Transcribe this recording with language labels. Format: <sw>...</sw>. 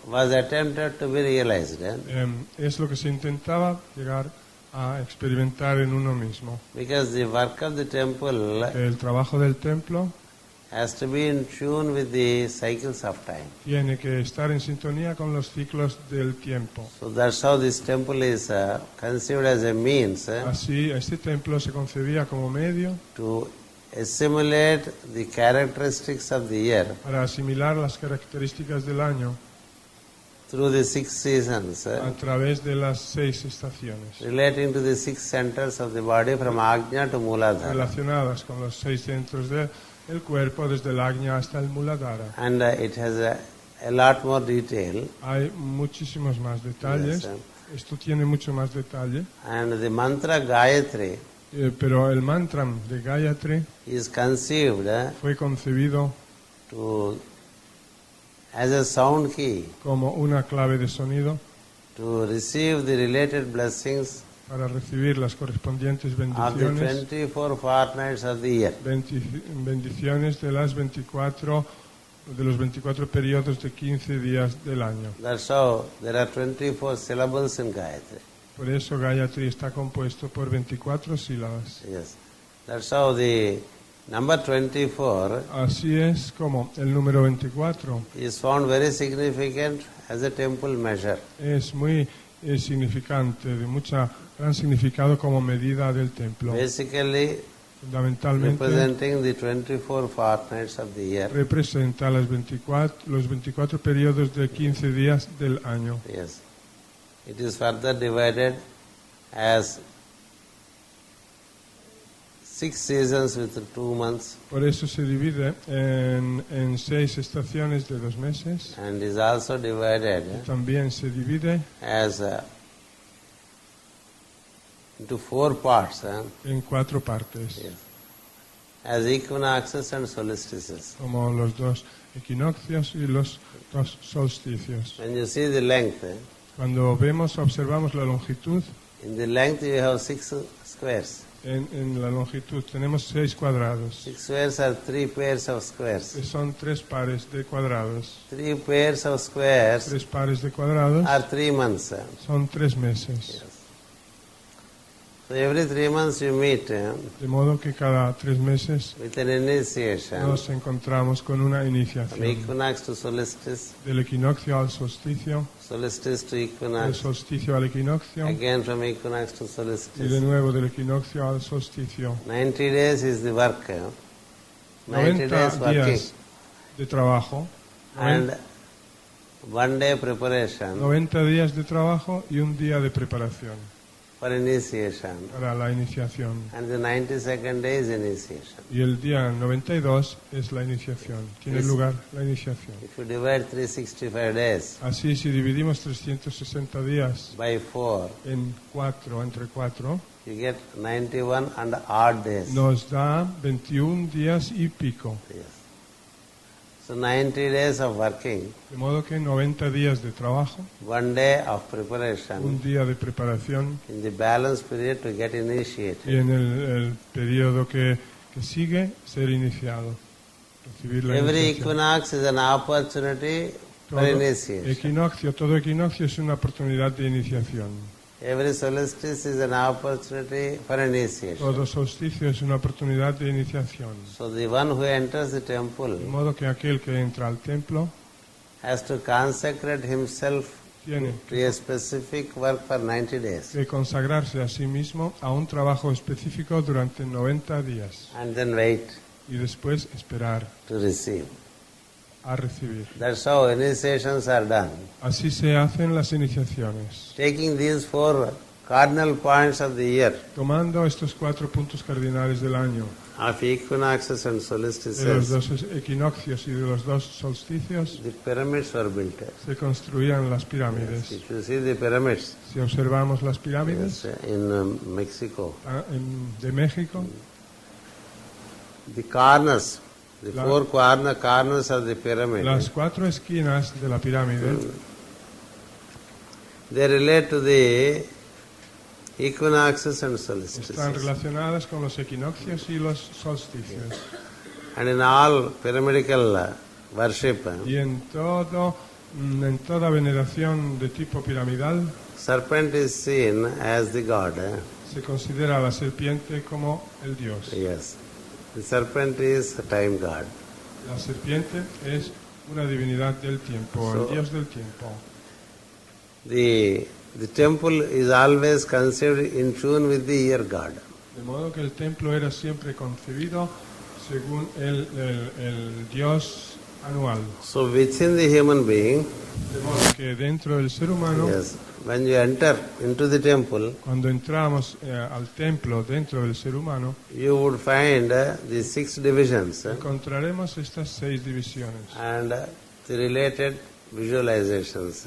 <en>was attempted to be realized.</en> <es>es lo que se intentaba llegar a experimentar en uno mismo.</es> <en>Because the work of the temple</en> <es>El trabajo del templo</es> <en>has to be in tune with the cycles of time.</en> <es>tiene que estar en sintonía con los ciclos del tiempo.</es> <en>So that's how this temple is conceived as a means</en> <es>Así, este templo se concebía como medio</es> <en>to assimilate the characteristics of the year</en> <es>para asimilar las características del año</es> <en>through the 6 seasons,</en> <es>a través de las 6 estaciones,</es> <en>relating to the 6 centers of the body from Ajna to Muladhara.</en> <es>relacionadas con los 6 centros del cuerpo, desde el Ajna hasta el Muladhara.</es> <en>And it has a lot more detail.</en> <es>Hay muchísimos más detalles.</es> <en>Yes,</en> <es>Esto tiene mucho más detalle.</es> <en>And the mantra Gayatri</en> <es>Pero el mantra de Gayatri</es> <en>is conceived</en> <es>fue concebido</es> <en>as a sound key</en> <es>como una clave de sonido</es> <en>to receive the related blessings</en> <es>para recibir las correspondientes</es> <en>of the</en> <es>bendiciones,</es> <en>24 fortnights of the year.</en> <es>bendiciones de los 24 periodos de 15 días del año.</es> <en>That's how there are 24 syllables in Gayatri.</en> <es>Por eso Gayatri está compuesto por 24 sílabas.</es> <en>Yes. That's how the number 24</en> <es>Así es como el número 24</es> <en>is found very significant as a temple measure.</en> <es>es muy significante, de gran significado como medida del templo.</es> <en>Basically</en> <es>Fundamentalmente</es> <en>representing the 24 fortnights of the year.</en> <es>representa los 24 periodos de 15 días del año.</es> <en>Yes. It is further divided as 6 seasons with 2 months</en> <es>Por eso se divide en 6 estaciones de 2 meses.</es> <en>and is also divided</en> <es>También se divide</es> <en>as into 4 parts</en> <es>en 4 partes,</es> <en>yes, as equinoxes and solstices.</en> <es>como los 2 equinoccios y los 2 solsticios.</es> <en>When you see the length,</en> <es>Cuando observamos la longitud,</es> <en>in the length you have 6 squares.</en> <es>en la longitud tenemos 6 cuadrados,</es> <en>6 squares are 3 pairs of squares.</en> <es>que son 3 pares de cuadrados.</es> <en>3 pairs of squares</en> <es>3 pares de cuadrados</es> <en>are 3 months.</en> <es>son 3 meses.</es> <en>So every 3 months you meet</en> <es>De modo que cada 3 meses</es> <en>with an initiation</en> <es>nos encontramos con una</es> <en>from</en> <es>iniciación.</es> <en>equinox to solstice,</en> <es>Del equinoccio al solsticio,</es> <en>solstice to</en> <es>del</es> <en>equinox,</en> <es>solsticio al equinoccio,</es> <en>again from equinox to</en> <es>y de</es> <en>solstice.</en> <es>nuevo del equinoccio al solsticio.</es> <en>90 days is the work. 90</en> <es>90</es> <en>days working.</en> <es>días de trabajo,</es> <en>And 1 day preparation.</en> <es>90 días de trabajo y un día de preparación.</es> <en>for initiation,</en> <es>para la iniciación.</es> <en>and the 92nd day is initiation.</en> <es>Y el día 92 es la iniciación. Tiene</es> <en>Yes.</en> <es>lugar la iniciación.</es> <en>If you divide 365 days</en> <es>Así, si dividimos 360 días</es> <en>by 4,</en> <es>en 4, entre 4,</es> <en>you get 91 and odd days.</en> <es>nos da 21 días y pico.</es> <en>Yes. So 90 days of working,</en> <es>De modo que 90 días de trabajo,</es> <en>1 day of</en> <es>un</es> <en>preparation,</en> <es>día de preparación</es> <en>in the balance period to get</en> <es>y</es> <en>initiated.</en> <es>en el periodo que sigue, ser iniciado. Recibir la</es> <en>Every</en> <es>iniciación.</es> <en>equinox is an opportunity for initiation.</en> <es>Todo equinoccio es una oportunidad de iniciación.</es> <en>Every solstice is an opportunity for initiation.</en> <es>Todo solsticio es una oportunidad de iniciación.</es> <en>So the one who enters the temple</en> <es>De modo que aquel que entra al templo</es> <en>has to consecrate himself</en> <es>tiene</es> <en>to a specific work for 90 days</en> <es>que consagrarse a sí mismo a un trabajo específico durante 90 días</es> <en>and then wait</en> <es>y después esperar</es> <en>to receive.</en> <es>a recibir.</es> <en>That's how initiations are done.</en> <es>Así se hacen las iniciaciones.</es> <en>Taking these 4 cardinal points of the year</en> <es>Tomando estos 4 puntos cardinales del año,</es> <en>of equinoxes and</en> <es>de los</es> <en>solstices,</en> <es>dos equinoccios y de los dos solsticios,</es> <en>the pyramids were built.</en> <es>se construían las pirámides.</es> <en>If you see the pyramids</en> <es>Si observamos las pirámides</es> <en>in Mexico,</en> <es>de México,</es> <en>the corners, the</en> <es>La-</es> <en>4 corners of the pyramid,</en> <es>las 4 esquinas de la pirámide</es> <en>they relate to the equinoxes and solstices.</en> <es>están relacionadas con los equinoccios y los solsticios.</es> <en>And in all pyramidical worship,</en> <es>Y en toda veneración de tipo piramidal</es> <en>serpent is seen as the god.</en> <es>se considera a la serpiente como el dios.</es> <en>Yes. The serpent is a time god.</en> <es>La serpiente es una divinidad del tiempo,</es> <en>So-</en> <es>el dios del tiempo.</es> <en>The temple is always conceived in tune with the year god.</en> <es>De modo que el templo era siempre concebido según el dios anual.</es> <en>So within the human being,</en> <es>De modo que dentro del ser humano,</es> <en>yes, when you enter into the temple,</en> <es>cuando entramos al templo dentro del ser humano,</es> <en>you would find the 6 divisions</en> <es>encontraremos estas 6 divisiones</es> <en>and the related visualizations.</en>